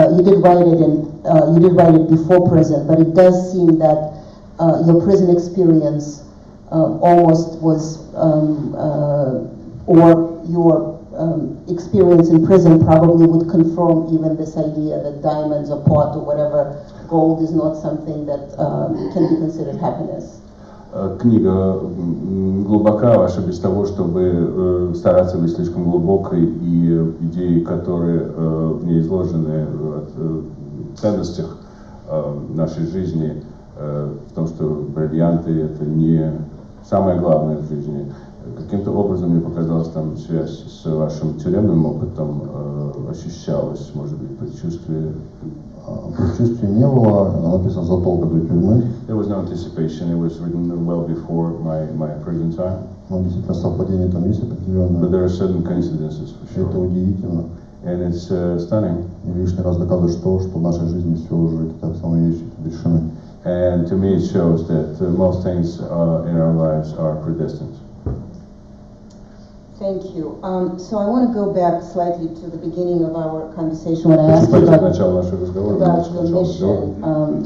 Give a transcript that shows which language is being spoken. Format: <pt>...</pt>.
<en>You did write it before prison, but it does seem that your prison experience almost was, or your experience in prison probably would confirm even this idea that diamonds or pot or whatever gold is not something that can be considered happiness.</en> <ru>Книга глубока, ошибка без того, чтобы стараться быть слишком глубокой, и идеи, которые в ней изложены, в ценностях нашей жизни, в том, что бриллианты это не самое главное в жизни. Каким-то образом мне показалось, там связь с вашим тюремным опытом ощущалась, может быть, предчувствие. Предчувствия не было, она написана задолго до тюрьмы.</ru> <en>There was no anticipation, it was written well before my prison time.</en> <ru>Но действительно совпадение там есть определенное.</ru> <en>But there are certain coincidences for sure.</en> <ru>Это удивительно.</ru> <en>And it's stunning.</en> <ru>И лишний раз доказывает что в нашей жизни все уже какие-то основные вещи решены.</ru> <en>And to me it shows that most things in our lives are predestined. Thank you. So I want to go back slightly to the beginning of our conversation when I asked you about your mission.</en>